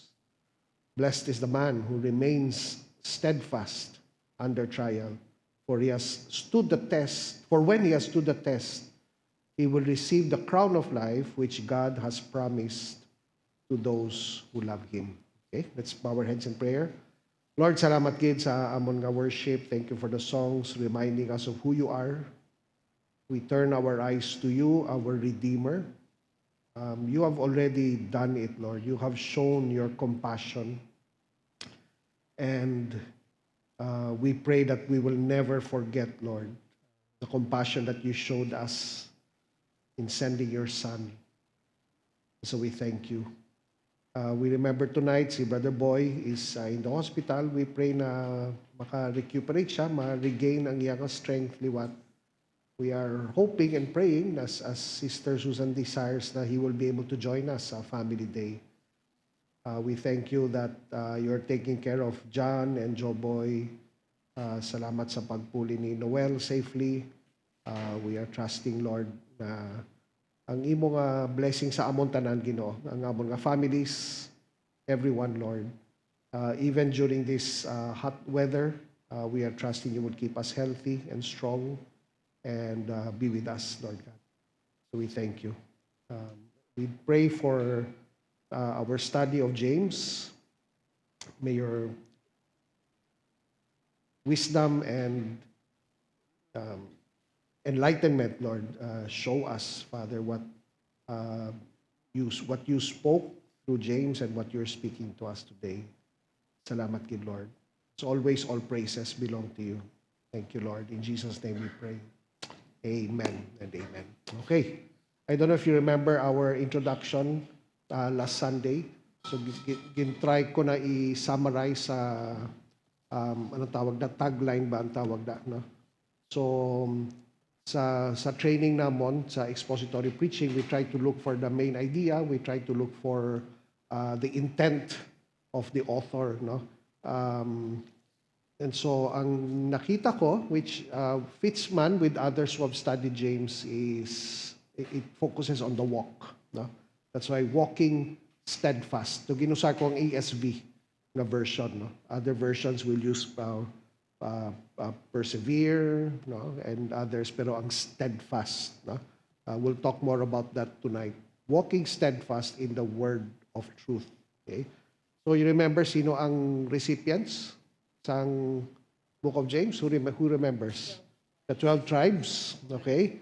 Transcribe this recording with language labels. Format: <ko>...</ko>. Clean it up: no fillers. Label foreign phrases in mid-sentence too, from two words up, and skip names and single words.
<en>Blessed is the man who remains steadfast under trial. For he has stood the test. For when he has stood the test, he will receive the crown of life which God has promised to those who love him. Okay, let's bow our heads in prayer. Lord,</en> <hil>salamat gid sa amon nga worship.</hil> <en>Thank you for the songs reminding us of who you are. We turn our eyes to you, our Redeemer. You have already done it, Lord. You have shown your compassion. And we pray that we will never forget, Lord, the compassion that you showed us in sending your Son. So we thank you. We remember tonight, si Brother Boy is in the hospital. We pray</en> <hil>na maka-recuperate siya, ma-regain ang iyang strength, liwat.</hil> <en>We are hoping and praying as Sister Susan desires na he will be able to join us sa Family Day. We thank you that you're taking care of John and Joe Boy.</en> <hil>Salamat sa pagpuli ni Noel safely.</hil> <en>We are trusting, Lord,</en> <hil>na ang imong blessing sa amon tanan, Ginoo, ang amon nga families, everyone, Lord.</hil> <en>Even during this hot weather, we are trusting you would keep us healthy and strong and be with us, Lord God. So we thank you. We pray for our study of James. May your wisdom and enlightenment, Lord, show us, Father, what you spoke through James and what you're speaking to us today.</en> <hil>Salamat gid, Lord.</hil> <en>As always, all praises belong to you. Thank you, Lord. In Jesus' name we pray. Amen and amen. Okay. I don't know if you remember our introduction last Sunday.</en> <hil>So, gin-try ko na i-summarize sa anong tawag na, tagline ba ang tawag na, no?</hil> <en>So,</en> <hil>sa training namon, sa</hil> <en>expository preaching, we try to look for the main idea. We try to look for the intent of the author, no? And so,</en> <hil>ang nakita ko,</hil> <en>which fits man with others who have studied James, is it focuses on the walk. No? That's why walking steadfast. So,</en> <hil>ginusa ko ang ESV na version. No?</hil> <en>Other versions will use persevere, no? And others,</en> <hil>pero ang steadfast. No?</hil> <en>We'll talk more about that tonight. walking steadfast in the word of truth. Okay? So you remember</en> <hil>sino ang recipients sa</hil> <en>Book of James? Who remembers? The 12 tribes. Okay?</en>